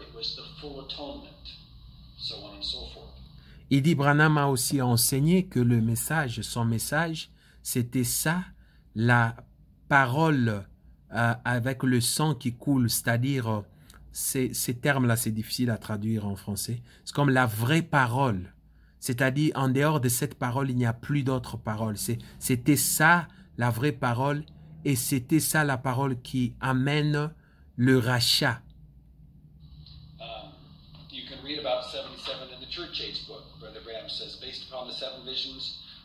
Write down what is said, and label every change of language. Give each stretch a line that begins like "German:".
English: It was the full atonement, so on and so forth.
French: Il dit, Branham a aussi enseigné que le message, son message, c'était ça, la parole avec le sang qui coule, c'est-à-dire, ces termes-là, c'est difficile à traduire en français. C'est comme la vraie parole. C'est-à-dire, en dehors de cette parole, il n'y a plus d'autre parole. C'était ça, la vraie parole, et c'était ça, la parole qui amène le rachat.
English: You can read about 77 in the Church Age book. Brother Graham says, based upon the 7 visions.